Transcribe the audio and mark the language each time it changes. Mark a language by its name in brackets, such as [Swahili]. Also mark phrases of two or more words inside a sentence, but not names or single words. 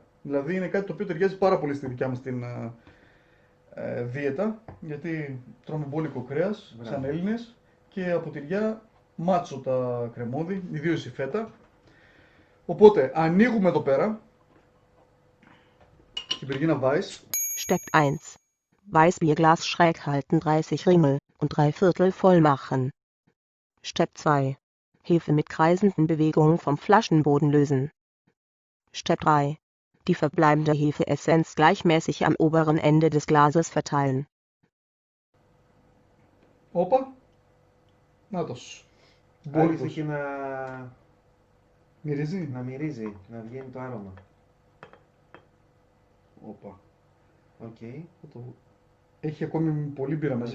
[Greek] Δηλαδή είναι κάτι το οποίο ταιριάζει πάρα πολύ στη δικιά μας την δίαιτα, γιατί τρώμε μπόλικο κρέας, Μπράβο. σαν Έλληνες, και από τυριά μάτσο τα κρεμόδι, ιδίως η φέτα. Οπότε ανοίγουμε εδώ πέρα την Berliner Weiss. [English] Step 1. [German] Weißbierglas schräg halten 30 Ringel und 3/4 voll machen. [English] Step 2. [German] Hefe mit kreisenden Bewegungen vom Flaschenboden lösen. [English] Step 3. [German] Die verbleibende Hefeessenz gleichmäßig am oberen Ende des Glases verteilen. [Greek] Όπα. Νάτος. Άρχισε Μπόλικος. και Μυρίζει. να μυρίζει, να βγαίνει το άρωμα. Όπα. Οκ. Έχει ακόμη πολύ μπύρα μέσα,